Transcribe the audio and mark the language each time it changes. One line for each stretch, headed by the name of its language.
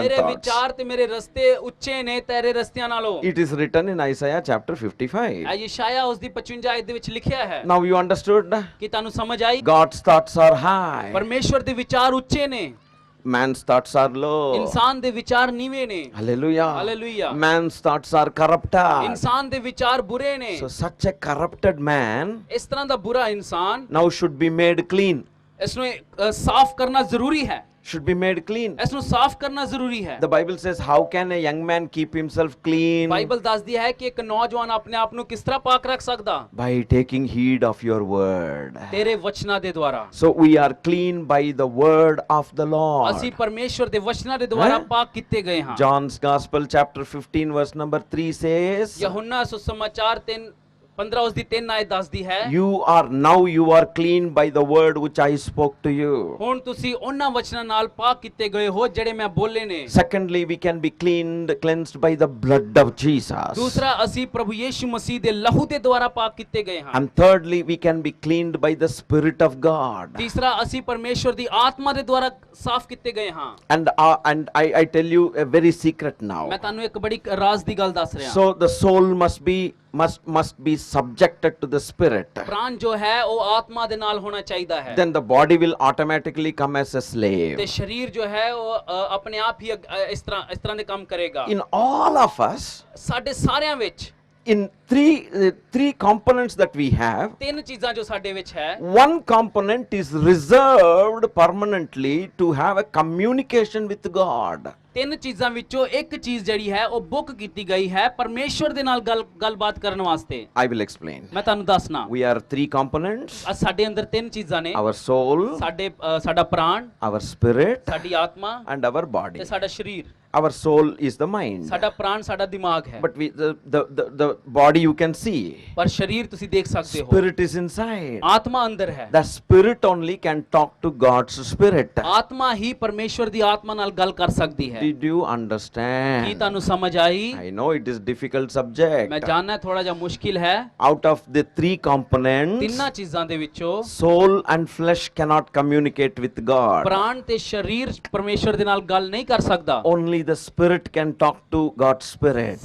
Punjabi: ਮੇਰੇ
English: thoughts.
Punjabi: ਵਿਚਾਰ ਤੇ ਮੇਰੇ ਰਸਤੇ ਉੱਚੇ ਨੇ ਤੇਰੇ ਰਸਤਿਆਂ ਨਾਲੋਂ।
English: It is written in Isaiah chapter 55.
Punjabi: ਇਹ ਯਸ਼ਾਇਆ ਉਸ ਦੀ 55 ਆਇਤ ਦੇ ਵਿੱਚ ਲਿਖਿਆ ਹੈ।
English: Now you understood?
Punjabi: ਕਿ ਤੁਹਾਨੂੰ ਸਮਝ ਆਈ?
English: God's thoughts are high.
Punjabi: ਪਰਮੇਸ਼ਵਰ ਦੇ ਵਿਚਾਰ ਉੱਚੇ ਨੇ,
English: Man's thoughts are low.
Punjabi: ਇਨਸਾਨ ਦੇ ਵਿਚਾਰ ਨੀਵੇਂ ਨੇ।
English: Hallelujah. Hallelujah. Man's thoughts are corrupted.
Punjabi: ਇਨਸਾਨ ਦੇ ਵਿਚਾਰ ਬੁਰੇ ਨੇ।
English: So such a corrupted man
Punjabi: ਇਸ ਤਰ੍ਹਾਂ ਦਾ ਬੁਰਾ ਇਨਸਾਨ
English: now should be made clean.
Punjabi: ਇਸ ਨੂੰ ਸਾਫ਼ ਕਰਨਾ ਜ਼ਰੂਰੀ ਹੈ,
English: should be made clean.
Punjabi: ਇਸ ਨੂੰ ਸਾਫ਼ ਕਰਨਾ ਜ਼ਰੂਰੀ ਹੈ।
English: The Bible says, how can a young man keep himself clean?
Punjabi: Bible ਦੱਸਦੀ ਹੈ ਕਿ ਇੱਕ ਨੌਜਵਾਨ ਆਪਣੇ ਆਪ ਨੂੰ ਕਿਸ ਤਰ੍ਹਾਂ ਪਾਕ ਰੱਖ ਸਕਦਾ?
English: By taking heed of your word.
Punjabi: ਤੇਰੇ ਵਚਨਾਂ ਦੇ ਦੁਆਰਾ।
English: So we are clean by the word of the Lord.
Punjabi: ਅਸੀਂ ਪਰਮੇਸ਼ਵਰ ਦੇ ਵਚਨਾਂ ਦੇ ਦੁਆਰਾ ਪਾਕ ਕੀਤੇ ਗਏ ਹਾਂ।
English: John's Gospel chapter 15 verse number 3 says,
Punjabi: ਯਹੋਨਾ ਸੁਸਮਾਚਾਰ 3:15 ਉਸ ਦੀ 3 ਆਇਤ ਦੱਸਦੀ ਹੈ,
English: you are clean by the word which I spoke to you.
Punjabi: ਹੁਣ ਤੁਸੀਂ ਉਹਨਾਂ ਵਚਨਾਂ ਨਾਲ ਪਾਕ ਕੀਤੇ ਗਏ ਹੋ ਜਿਹੜੇ ਮੈਂ ਬੋਲੇ ਨੇ।
English: Secondly, we can be cleansed by the blood of Jesus.
Punjabi: ਦੂਸਰਾ, ਅਸੀਂ ਪ੍ਰਭੂ ਯੀਸ਼ੂ ਮਸੀਹ ਦੇ ਲਹੂ ਦੇ ਦੁਆਰਾ ਪਾਕ ਕੀਤੇ ਗਏ ਹਾਂ।
English: And thirdly, we can be cleaned by the Spirit of God.
Punjabi: ਤੀਸਰਾ, ਅਸੀਂ ਪਰਮੇਸ਼ਵਰ ਦੀ ਆਤਮਾ ਦੇ ਦੁਆਰਾ ਸਾਫ਼ ਕੀਤੇ ਗਏ ਹਾਂ।
English: And I tell you a very secret now.
Punjabi: ਮੈਂ ਤੁਹਾਨੂੰ ਇੱਕ ਬੜੀ ਰਾਜ਼ ਦੀ ਗੱਲ ਦੱਸ ਰਿਹਾ।
English: So the soul must be subjected to the Spirit.
Punjabi: ਪ੍ਰਾਣ ਜੋ ਹੈ ਉਹ ਆਤਮਾ ਦੇ ਨਾਲ ਹੋਣਾ ਚਾਹੀਦਾ ਹੈ।
English: Then the body will automatically come as a slave.
Punjabi: ਤੇ ਸਰੀਰ ਜੋ ਹੈ ਉਹ ਆਪਣੇ ਆਪ ਹੀ ਇਸ ਤਰ੍ਹਾਂ ਦੇ ਕੰਮ ਕਰੇਗਾ।
English: In all of us,
Punjabi: ਸਾਡੇ ਸਾਰਿਆਂ ਵਿੱਚ
English: in three components that we have,
Punjabi: ਤਿੰਨ ਚੀਜ਼ਾਂ ਜੋ ਸਾਡੇ ਵਿੱਚ ਹੈ,
English: one component is reserved permanently to have a communication with God.
Punjabi: ਤਿੰਨ ਚੀਜ਼ਾਂ ਵਿੱਚੋਂ ਇੱਕ ਚੀਜ਼ ਜਿਹੜੀ ਹੈ ਉਹ ਬੁੱਕ ਕੀਤੀ ਗਈ ਹੈ ਪਰਮੇਸ਼ਵਰ ਦੇ ਨਾਲ ਗੱਲਬਾਤ ਕਰਨ ਵਾਸਤੇ।
English: I will explain.
Punjabi: ਮੈਂ ਤੁਹਾਨੂੰ ਦੱਸਣਾ।
English: We are three components.
Punjabi: ਸਾਡੇ ਅੰਦਰ ਤਿੰਨ ਚੀਜ਼ਾਂ ਨੇ,
English: Our soul,
Punjabi: ਸਾਡਾ ਪ੍ਰਾਣ,
English: our spirit,
Punjabi: ਸਾਡੀ ਆਤਮਾ
English: and our
Punjabi: ਤੇ
English: body.
Punjabi: ਸਾਡਾ ਸਰੀਰ।
English: Our soul is the mind.
Punjabi: ਸਾਡਾ ਪ੍ਰਾਣ ਸਾਡਾ ਦਿਮਾਗ ਹੈ,
English: But the body you can see.
Punjabi: ਪਰ ਸਰੀਰ ਤੁਸੀਂ ਦੇਖ ਸਕਦੇ ਹੋ।
English: Spirit is inside.
Punjabi: ਆਤਮਾ ਅੰਦਰ ਹੈ।
English: The spirit only can talk to God's spirit.
Punjabi: ਆਤਮਾ ਹੀ ਪਰਮੇਸ਼ਵਰ ਦੀ ਆਤਮਾ ਨਾਲ ਗੱਲ ਕਰ ਸਕਦੀ ਹੈ।
English: Did you
Punjabi: Ki
English: understand?
Punjabi: ਤੁਹਾਨੂੰ ਸਮਝ ਆਈ?
English: I know it is difficult subject.
Punjabi: ਮੈਂ ਜਾਣਨਾ ਥੋੜਾ ਜਿਹਾ ਮੁਸ਼ਕਿਲ ਹੈ।
English: Out of the three components,
Punjabi: ਤਿੰਨਾਂ ਚੀਜ਼ਾਂ ਦੇ ਵਿੱਚੋਂ
English: soul and flesh cannot communicate with God.
Punjabi: ਪ੍ਰਾਣ ਤੇ ਸਰੀਰ ਪਰਮੇਸ਼ਵਰ ਦੇ ਨਾਲ ਗੱਲ ਨਹੀਂ ਕਰ ਸਕਦਾ।
English: Only the spirit can talk to God's spirit.